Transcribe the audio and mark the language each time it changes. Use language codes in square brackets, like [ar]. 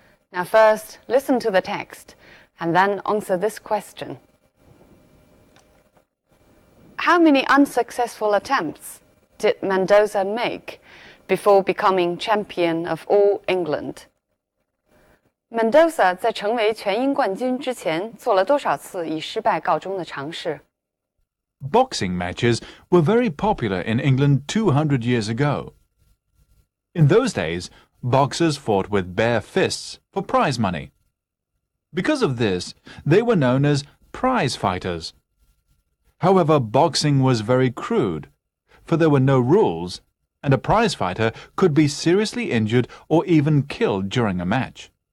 [en] Now first, listen to the text and then answer this question. How many unsuccessful attempts did Mendoza make before becoming champion of all England? [zh] Mendoza 在成为全英冠军之前做了多少次以失败告终的尝试？ [en] Boxing matches were very popular in England 200 years ago. In those days, boxers fought with bare fists for prize money. Because of this, they were known as prize fighters. However, boxing was very crude, for there were no rules, and a prize fighter could be seriously injured or even killed during a match.